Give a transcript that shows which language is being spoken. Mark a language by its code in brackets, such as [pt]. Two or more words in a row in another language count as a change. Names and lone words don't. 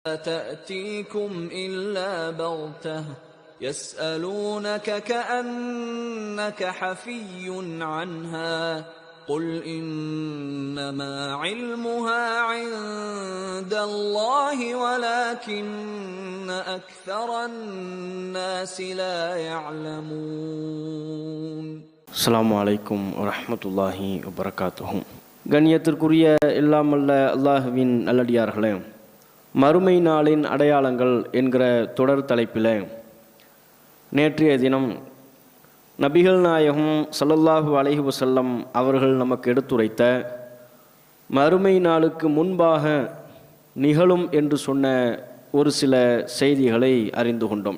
[ar] تأتيكم إلا بغتة يسألونك كأنك حفي عنها قل إنما علمها عند الله ولكن أكثر الناس لا يعلمون. السلام عليكم ورحمة الله وبركاته. [ta] கண்ணியத்திற்குரிய எல்லாமல்ல அல்லாஹுவின் நல்லடியார்களே, மறுமை நாளின் அடையாளங்கள் என்கிற தொடர் தலைப்பில் நேற்றைய தினம் நபிகள் நாயகம் [ar] صلى الله عليه وسلم [ta] அவர்கள் நமக்கு எடுத்துரைத்த மறுமை நாளுக்கு முன்பாக நிகழும் என்று சொன்ன ஒரு சில செய்திகளை அறிந்து கொண்டோம்.